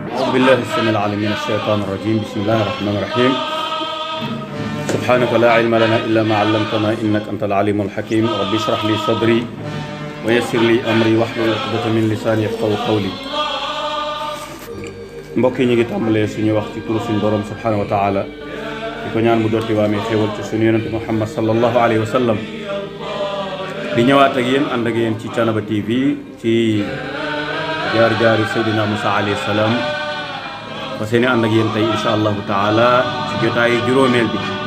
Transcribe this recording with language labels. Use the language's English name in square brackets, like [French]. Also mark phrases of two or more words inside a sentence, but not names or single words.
[Arabic] بالله السميع العليم من الشيطان الرجيم بسم الله الرحمن الرحيم سبحانك لا علم لنا إلا ما علمتنا إنك أنت العليم الحكيم رب اشرح لي صدري ويسر لي أمري واحلل عقدة من لساني يفقهوا قولي [Wolof] mbokk yi ñu ngi tàmbalee suñu wax ci turu suñu borom [Arabic] سبحانه وتعالى [Wolof] di ko ñaan mu dotti waa mi xéewal ci suñu yonente Muhammad [Arabic] صلى الله عليه وسلم [Wolof] di ñëwaat ak yéen ànd ak yéen ci Thiénaba TV ci jaar-jaari Seydina Moussa [Arabic] عليه السلام [Wolof] fa seeni ànd ak yéen tey [Arabic] إن شاء الله تعالى [Wolof] ci jotaayu juróomeel bi